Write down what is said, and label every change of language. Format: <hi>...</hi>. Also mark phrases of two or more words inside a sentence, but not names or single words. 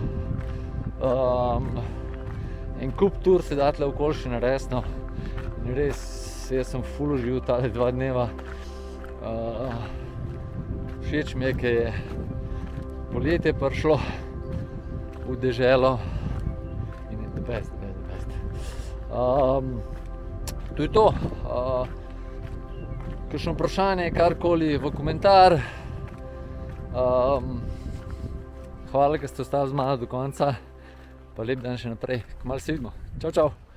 <sl>En kup tur se da tle okoli še narediti, no. In res, jaz sem ful užival tale 2 dneva. Všeč mi je, ker je poletje prišlo v deželo in je</sl> <en>the best.</en> <sl>To je to. Kakšno vprašanje, karkoli v komentar. Hvala, ker ste ostali z mano do konca. Pa lep dan še naprej. Kmalu se vidimo. Čau, čau.</sl>